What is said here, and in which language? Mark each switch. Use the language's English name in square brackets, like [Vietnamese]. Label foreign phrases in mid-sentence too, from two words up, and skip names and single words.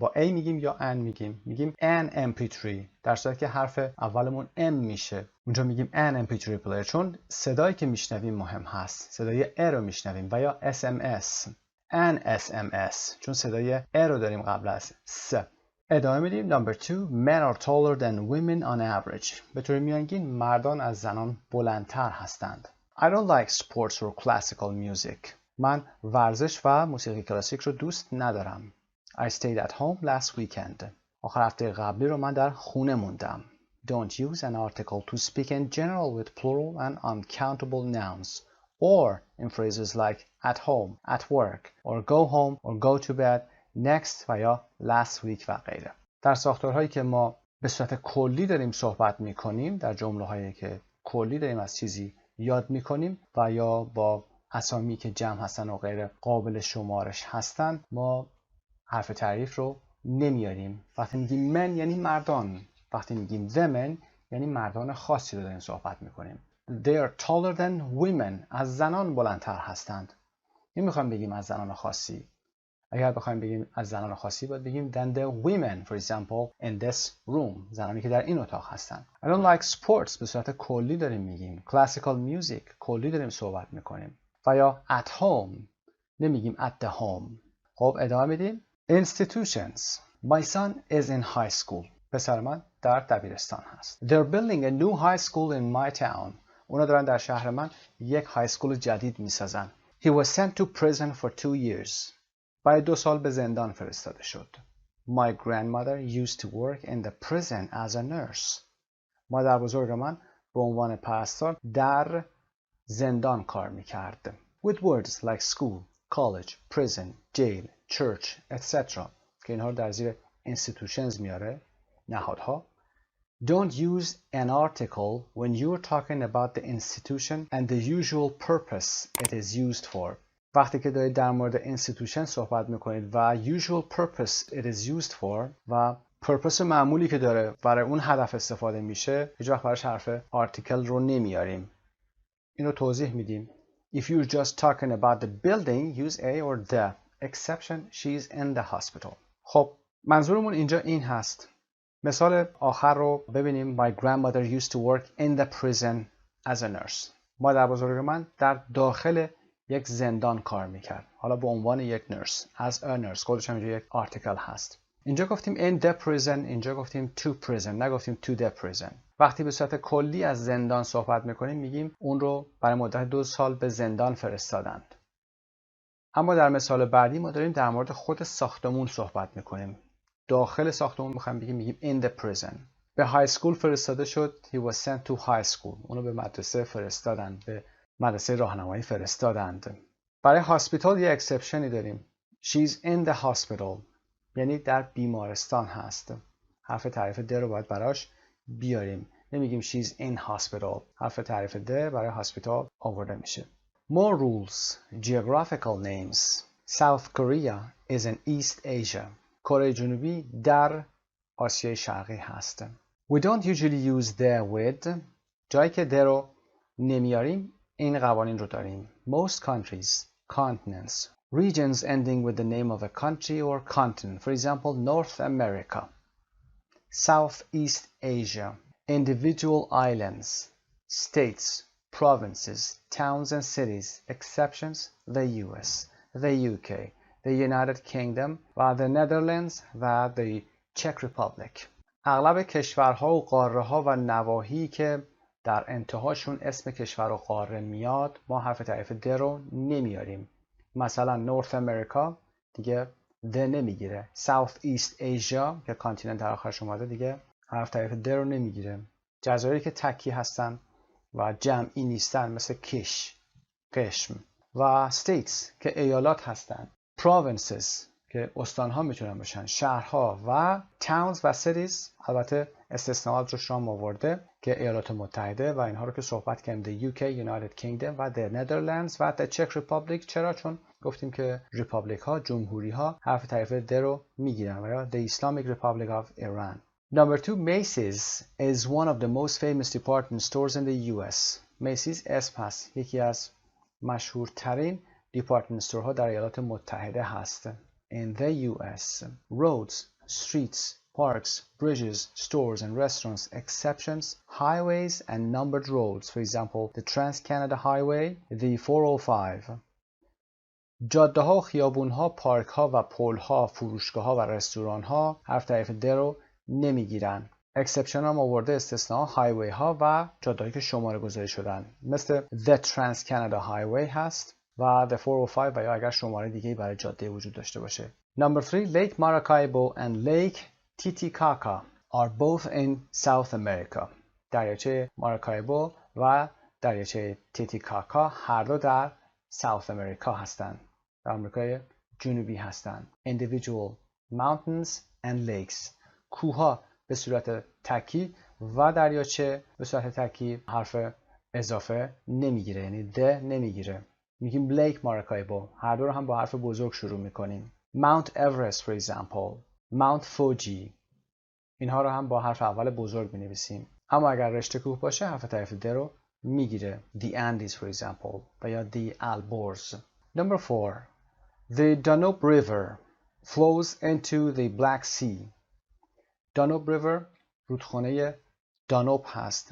[Persian] با A میگیم یا N میگیم؟ میگیم [English] an mp3 [Persian] در صورتی که حرف اولمون M میشه. اونجا میگیم [English] an mp3 player [Persian] چون صدایی که میشنویم مهم هست. صدای A رو میشنویم. و یا [English] SMS an SMS [Persian] چون صدای A رو داریم قبل از S. ادامه میدیم. [English] Number 2. Men are taller than women on average. [Persian] به طور میانگین مردان از زنان بلندتر هستند. [English] I don't like sports or classical music. [Persian] من ورزش و موسیقی کلاسیک رو دوست ندارم. [English] I stayed at home last weekend. [Persian] آخر هفته قبلی رو من در خونه موندم. [English] Don't use an article to speak in general with plural and uncountable nouns or in phrases like at home, at work, or go home, or go to bed, next [Persian] و یا [English] last week [Persian] و غیره. در ساختارهایی که ما به صورت کلی داریم صحبت می‌کنیم، در جمله‌هایی که کلی داریم از چیزی یاد می‌کنیم و یا با اسامی که جمع هستن و غیر قابل شمارش هستن، ما حرف تعریف رو نمیاریم. وقتی میگیم من یعنی مردان، وقتی میگیم women یعنی مردان خاصی رو داریم صحبت میکنیم. [English] They are taller than women. [Persian] از زنان بلندتر هستند. نمیخوایم بگیم از زنان خاصی. اگر بخوایم بگیم از زنان خاصی باید بگیم [English] than the women for example in this room. [Persian] زنانی که در این اتاق هستن. [English] I don't like sports [Persian] به صورت کلی داریم میگیم. [English] classical music [Persian] کلی داریم صحبت میکنیم. و یا [English] at home [Persian] نمیگیم [English] at the home. [Persian] خب ادامه میدیم. [English] Institutions. My son is in high school. [Persian] پسر من در دبیرستان هست. [English] They're building a new high school in my town. [Persian] اونا دارن در شهر من یک [English] high school [Persian] جدید میسازن. [English] He was sent to prison for 2 years. [Persian] برای 2 سال به زندان فرستاده شد. [English] My grandmother used to work in the prison as a nurse. [Persian] مادر بزرگ من به عنوان پرستار در زندان کار میکرد. [English] With words like school, college, prison, jail, church, etc. [Persian] که اینها رو در زیر institutions میاره. نهادها. [English] Don't use an article when you're talking about the institution and the usual purpose it is used for. [Persian] وقتی که دارید در مورد institution صحبت میکنید و [English] usual purpose it is used for [Persian] و purpose معمولی که داره برای اون هدف استفاده میشه، هیچ وقت براش حرف article رو نمیاریم. اینو توضیح میدیم. [English] If you're just talking about the building, use a or the. Exception, she's in the hospital. [Persian] خب منظورمون اینجا این هست. مثال آخر رو ببینیم. My grandmother used to work in the prison as a nurse. مادر بزرگ من در داخل یک زندان کار میکرد. حالا به عنوان یک نرس. [English] As a nurse. [Persian] خودش هم اینجا یک آرتیکل هست. اینجا گفتیم [English] in the prison. [Persian] اینجا گفتیم [English] to prison. [Persian] نگفتیم [English] to the prison. [Persian] وقتی به صورت کلی از زندان صحبت میکنیم میگیم اون رو برای مدت 2 سال به زندان فرستادند. اما در مثال بعدی ما داریم در مورد خود ساختمون صحبت میکنیم. داخل ساختمون میگیم [English] in the prison. [Persian] به [English] high school [Persian] فرستاده شد. [English] He was sent to high school. [Persian] اونو به مدرسه فرستادند. به مدرسه راهنمایی فرستادند. برای هاسپیتال یه اکسپشنی داریم. [English] She's in the hospital. [Persian] یعنی در بیمارستان هست. حرف تعریف د رو باید براش بیاریم. نمیگیم [English] she's in hospital. [Persian] حرف تعریف د برای هاسپیتال آورده میشه. [English] More rules. Geographical names. South Korea is in East Asia. [Persian] کره جنوبی در آسیای شرقی هست. [English] We don't usually use the with. [Persian] جایی که the رو نمیاریم این قوانین رو داریم. [English] Most countries, continents, regions ending with the name of a country or continent. For example, North America. Southeast Asia. Individual islands, states, provinces, towns and cities. Exceptions, the US, the UK, the United Kingdom و the Netherlands و the Czech Republic. [Persian] اغلب کشورها و قاره‌ها و نواحی که در انتهاشون اسم کشور و قاره میاد ما حرف تعریف د رو نمیاریم. مثلا [English] North America [Persian] دیگه د نمیگیره. [English] Southeast Asia [Persian] که کانتیننت در آخرش اومده دیگه حرف تعریف د رو نمیگیره. جزایری که تکی هستن و جمعی نیستن مثل قشم و states که ایالات هستن. provinces که استانها میتونن باشن، شهرها و towns و cities البته استثناءات رو شام آورده که ایالات متحده و اینها رو که صحبت کردیم [English] the UK, United Kingdom [Persian] و [English] the Netherlands [Persian] و [English] the Czech Republic. [Persian] چرا؟ چون گفتیم که ریپابلیک ها، جمهوری ها حرف تعریف د رو میگیرن و یا [English] the Islamic Republic of Iran. Number 2, Macy's is one of the most famous department stores in the US. [Persian] Macy's اسم هست. یکی از مشهورترین [English] department stores [Persian] در ایالات متحده هست. [English] In the US. Roads, streets, parks, bridges, stores and restaurants. Exceptions, highways and numbered roads. For example, the Trans-Canada Highway, the 405. [Persian] جاده ها، خیابون ها، پارک ها و پل ها، فروشگاه ها و رستوران ها حرف تعریف د رو نمیگیرن. اکسپشن هم آورده استثناء هایوی ها و جاده هایی که شماره گذاری شدن مثل [English] the Trans-Canada Highway [Persian] هست و [English] the 405 [Persian] و یا اگر شماره دیگه برای جاده وجود داشته باشه. [English] Number 3, Lake Maracaibo and Lake Titicaca are both in South America. [Persian] دریاچه ماراکایبو و دریاچه تیتیکاکا هر دو در [English] South America [Persian] هستند. در آمریکای جنوبی هستند. [English] Individual mountains and lakes. [Persian] کوهها به صورت تکی و دریاچه به صورت تکی حرف اضافه نمیگیره، یعنی د نمیگیره. میگیم لیک ماراکایبو. هر دو رو هم با حرف بزرگ شروع میکنیم. [English] Mount Everest for example. Mount Fuji. [Persian] اینها رو هم با حرف اول بزرگ بنویسیم. اما اگر رشته کوه باشه حرف تعریف د رو میگیره. [English] The Andes for example [Persian] و یا [English] The Alborz. Number 4. The Danube River flows into the Black Sea. [Persian] Danube River رودخانه دانوب هست.